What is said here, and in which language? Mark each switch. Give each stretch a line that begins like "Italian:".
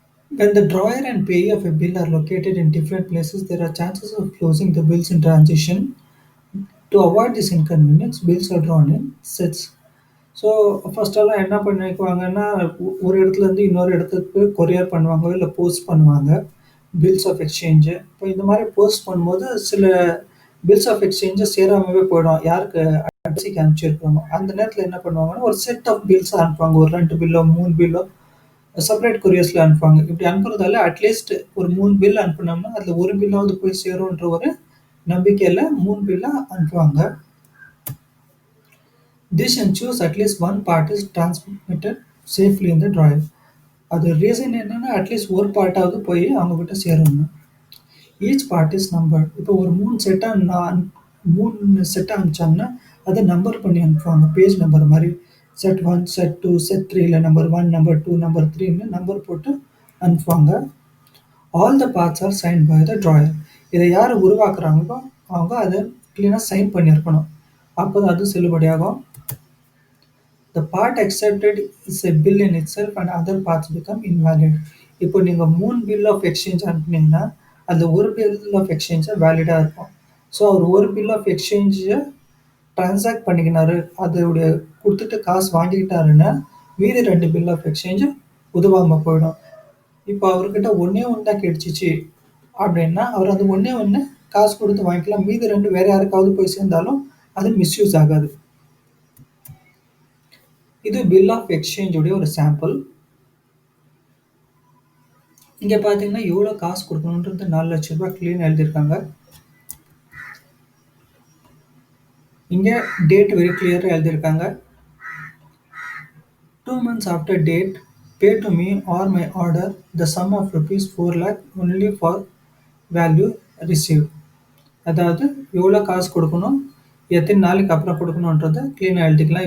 English: When the drawer and payee of a bill are located in different places, there are chances of closing the bills in transition. To avoid this inconvenience, bills are drawn in sets.
Tamil: So ஃபஸ்ட்டெல்லாம் என்ன பண்ணிக்குவாங்கன்னா ஒரு இடத்துலேருந்து இன்னொரு இடத்துக்கு courier பண்ணுவாங்க, இல்லை post பண்ணுவாங்க bills of exchange. இப்போ இந்த மாதிரி போஸ்ட் பண்ணும்போது சில பில்ஸ் ஆஃப் எக்ஸ்சேஞ்சை சேராமவே போயிடும், யாருக்கு அட்ரஸிக்கு அனுப்பிச்சிருப்பாங்க. அந்த நேரத்தில் என்ன பண்ணுவாங்கன்னா ஒரு செட் ஆஃப் பில்ஸை அனுப்புவாங்க. ஒரு 2 பில்லோ 3 பில்லோ செப்பரேட் கொரியர்ஸில் அனுப்புவாங்க. இப்படி அனுப்புறதால அட்லீஸ்ட் ஒரு 3 பில் அனுப்புனோம்னா அதில் ஒரு பில்லாவது போய் சேரும்ன்ற ஒரு நம்பிக்கையில் 3 பில்லாக அனுப்புவாங்க.
English: This ensures at least one part is transmitted safely in the drawer.
Tamil: அது ரீசன் என்னன்னா, அட்லீஸ்ட் ஒரு பார்ட்டாவது போய் அவங்ககிட்ட சேரணும்.
English: Each part is numbered.
Tamil: இப்போ ஒரு 3 செட்டா 3 செட்டா அனுப்பிச்சாங்கன்னா, அத நம்பர் பண்ணி அனுப்புவாங்க. பேஜ் நம்பர் மாரி. Set 1, set 2, set 3ல number 1, number 2, number 3ன்னு number போட்டு அனுப்புவாங்க.
English: All the parts are signed by the drawer.
Tamil: இத யாரு உருவாக்குறாங்களோ, அவங்க அத கிளீனா சைன் பண்ணியிருக்கணும். அப்பதான் அது செல்லுபடியாகும்.
English: The part accepted is a bill in itself and other parts become invalid.
Tamil: இப்போ நீங்க 3 பில் ஆஃப் எக்ஸ்சேஞ்ச் அனுப்புனீங்கன்னா, அதுல ஒரு பில் ஆஃப் எக்ஸ்சேஞ்ச் வேலிடா இருக்கும். ஸோ அவர் ஒரு பில் ஆஃப் எக்ஸ்சேஞ்ச டிரான்சாக்ட் பண்ணிக்கினாரு, அதோடைய குடுத்துட்டு காசு வாங்கிக்கிட்டாருன்னா, மீதி 2 பில் ஆஃப் எக்ஸ்சேஞ்ச் உதவாம போயிடும். இப்போ அவர்கிட்ட ஒண்ணே ஒண்ணு தான் கிடைச்சுச்சு அப்படின்னா, அவர் அந்த ஒண்ணே ஒண்ணு காசு குடுத்து வாங்கிக்கலாம். மீதி 2 வேற யாருக்காவது போய் சேர்ந்தாலும் அது மிஸ்யூஸ் ஆகாது. இது பில் ஆஃப் எக்ஸ்சேஞ்ச் உடைய ஒரு சாம்பிள். இங்க பார்த்தீங்கன்னா, எவ்வளோ காசு குடுக்கணுன்றது ரூ. 4,00,000 கிளீனா எழுதியிருக்காங்க. இங்க டேட் வெரி கிளியரா எழுதியிருக்காங்க.
English: 2 months after date, pay to me or my order the sum of rupees 4 lakh only for value received.
Tamil: அதாவது எவ்வளோ காசு குடுக்கணும், எத்தனை நாளைக்கு அப்புறம் குடுக்கணுன்றத கிளீனா எழுதிக்கலாம்.